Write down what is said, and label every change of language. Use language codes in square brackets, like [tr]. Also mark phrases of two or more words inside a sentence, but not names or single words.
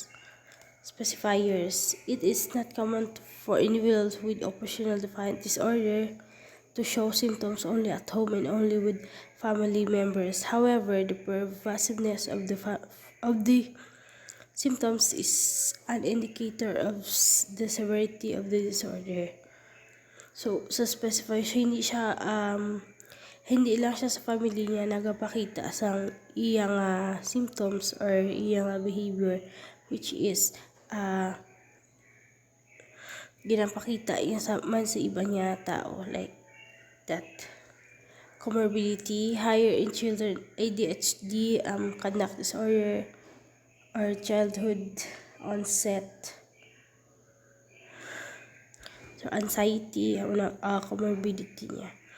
[en] Specifiers, it is not common for individuals with oppositional defiant disorder to show symptoms only at home and only with family members. However, the pervasiveness of the symptoms is an indicator of the severity of the disorder. So, [hil] sa specification, hindi lang siya sa family niya nagapakita sa iyang symptoms or iyang behavior, [en] which is [hil] ginapakita niya sa iba niya tao, [en] like that. Comorbidity, higher in children, ADHD, conduct disorder, or childhood onset. So anxiety, comorbidity niya.